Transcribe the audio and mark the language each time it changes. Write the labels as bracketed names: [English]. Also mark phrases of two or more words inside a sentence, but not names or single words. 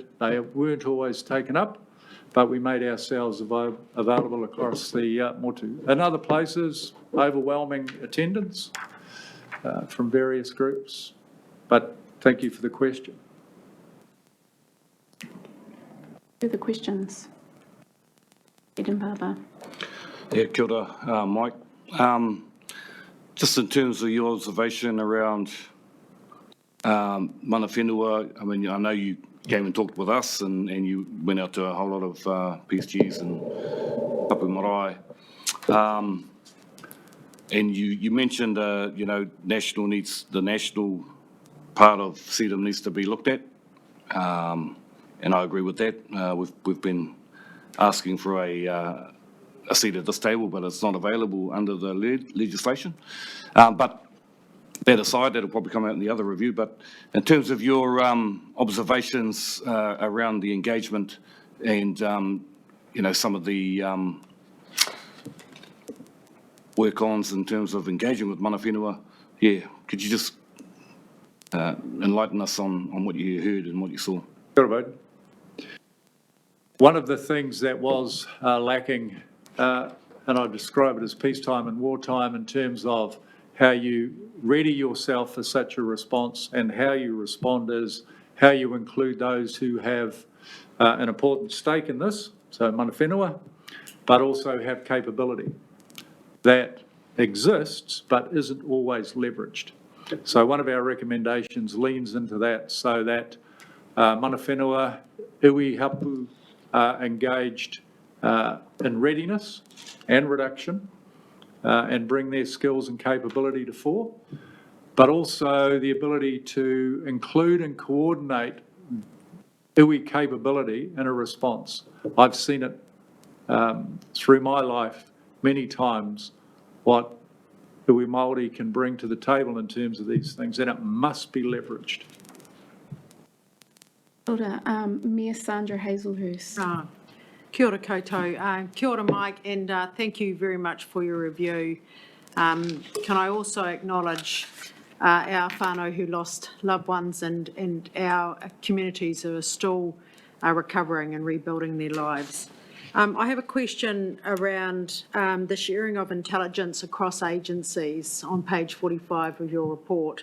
[English] They weren't always taken up, but we made ourselves available across the Motu. In other places, overwhelming attendance from various groups. But thank you for the question. Further questions? Eden Barber. Yeah, [Māori] kia ora, [English] Mike. Just in terms of your observation around [Māori] mana whenua, [English] I mean, I know you came and talked with us and you went out to a whole lot of PSGs and Papu Marae. And you mentioned, you know, the national part of CEDM needs to be looked at. And I agree with that. We've been asking for a seat at this table, but it's not available under the legislation. But that aside, that'll probably come out in the other review, but in terms of your observations around the engagement and, some of the work-ons in terms of engaging with [Māori] mana whenua, [English] could you just enlighten us on what you heard and what you saw? [Māori] Kia ora, Bowden. [English] One of the things that was lacking, and I describe it as peacetime and wartime in terms of how you ready yourself for such a response and how you respond, is how you include those who have an important stake in this, so [Māori] mana whenua, [English] but also have capability that exists but isn't always leveraged. So one of our recommendations leans into that, so that [Māori] mana whenua, iwi hapu, [English] engaged in readiness and reduction and bring their skills and capability to fore, but also the ability to include and coordinate iwi capability in a response. I've seen it through my life many times, what [Māori] iwi Māori [English] can bring to the table in terms of these things, and it must be leveraged. Ora, Mayor Sandra Hazelhurst. [Māori] Kia ora koutou. Kia ora, [English] Mike, and thank you very much for your review. Can I also acknowledge our whānau who lost loved ones and our communities who are still recovering and rebuilding their lives. I have a question around the sharing of intelligence across agencies on page 45 of your report.